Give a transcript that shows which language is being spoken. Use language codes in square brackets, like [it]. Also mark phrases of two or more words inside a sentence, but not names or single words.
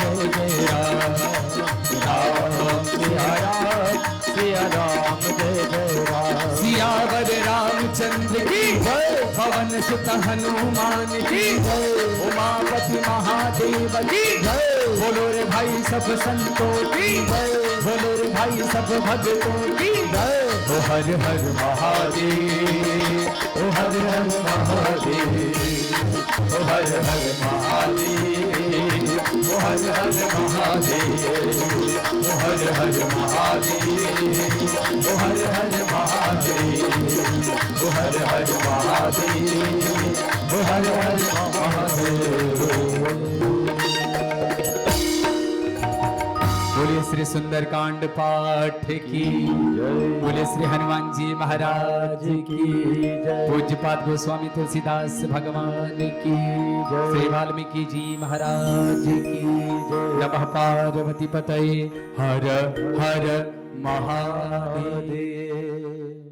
[hi] राम सिया राम जय जय राम सियावर रामचंद्र की जय, पवन सुत हनुमान की जय, उमापति महादेव की जय, बोलो रे भाई सब संतों की जय, बोलो रे भाई सब भक्तों की जय। ओ हर हर महादेव ओ हर हर महादेव ओ हर हर महादेव ओ हर हर महादेव ओ हर हर महादेव ओ हर हर महादेव ओ हर हर महादेव ओ हर हर महादेव। बोलिए श्री सुंदरकांड पाठ की बोले श्री हनुमान जी महाराज की पूज्यपाद गोस्वामी तुलसीदास भगवान की श्री वाल्मीकि जी महाराज की [sa] नमः पार्वती पतये [hi] हर हर महादेव।